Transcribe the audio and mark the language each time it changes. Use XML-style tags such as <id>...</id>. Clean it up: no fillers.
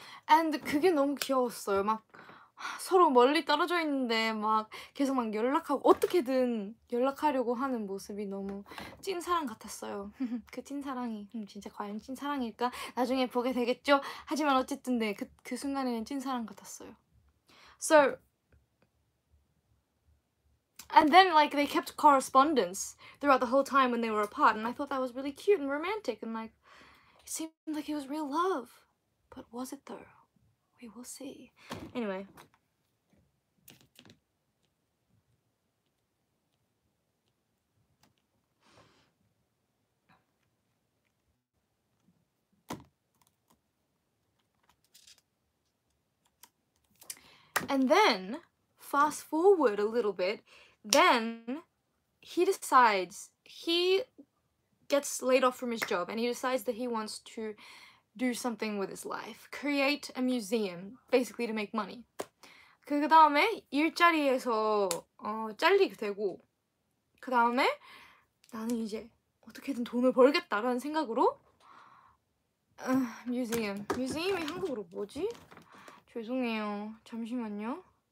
<en>And</en> <ko>그게 너무 귀여웠어요. 막 서로 멀리 떨어져 있는데 막 계속 막 연락하고 어떻게든 연락하려고 하는 모습이 너무 찐사랑 같았어요. 그 찐사랑이 진짜 과연 찐사랑일까? 나중에 보게 되겠죠? 하지만 어쨌든 네, 그 순간에는 찐사랑 같았어요.</ko> <en>So, and then like they kept correspondence throughout the whole time when they were apart, and I thought that was really cute and romantic, and like It seemed like it was real love. But was it though? We will see. Anyway. And then, fast forward a little bit, then he decides, he gets laid off from his job and he decides that he wants to do something with his life. Create a museum, basically to make money.</en> <ko>그 다음에 일자리에서 잘리게 되고, 그 다음에 나는 이제 어떻게든 돈을 벌겠다라는 생각으로 뮤지엄이 한국어로 뭐지? 죄송해요. 잠시만요.</ko>